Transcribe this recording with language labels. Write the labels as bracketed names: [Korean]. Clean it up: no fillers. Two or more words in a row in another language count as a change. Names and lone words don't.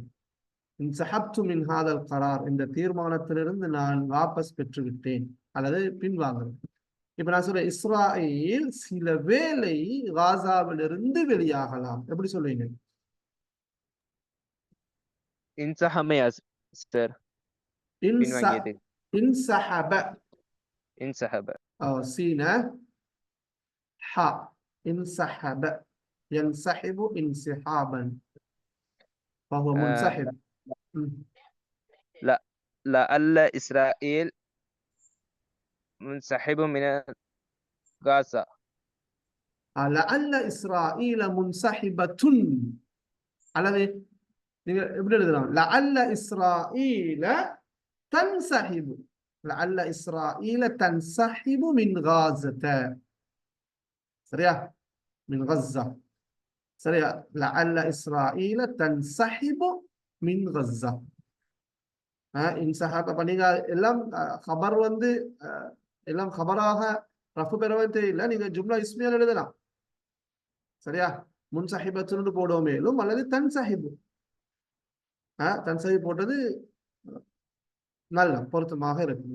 [Arabic] انسحبت من هذا القرار, [Tamil] இந்த தீர்மானத்திலிருந்து நான் வாபஸ் பெற்று விட்டேன் அல்லது பின்வாங்குறேன். இப்ப நான் சொல்றேன் இஸ்ராயில் சில வேளை காசாவிலிருந்து வெளியாகலாம். எப்படி சொல்லுவீங்க? இன்சஹமே சார். [Arabic] انسحب. انسحب. سينا حاء. انسحب ينسحب انسحابا فهو منسحب. لا، لعل إسرائيل منسحب من غزة. لعل إسرائيل منسحبة. [Tamil] على நீங்க எப்படி எழுதலாம்? [Arabic] لعل إسرائيل تنسحب. لعل إسرائيل تنسحب من غزة. சரியா? من غزة. [Tamil] சரியா? [Arabic] لعل إسرائيل تنسحب من غزة. [Tamil] இன்சஹப். அப்ப நீங்க எல்லாம் خبر எல்லாம் خبராக ரஃபு பெறவே தெரியல, நீங்க [Arabic] جملة اسمية [Tamil] எழுதலாம். சரியா? முன்சஹிபத்துன்னு போடுவோம் மேலும், அல்லது தன்சஹிபு. தன்சஹிப் போட்டது நல்ல பொருத்தமாக இருக்கும்.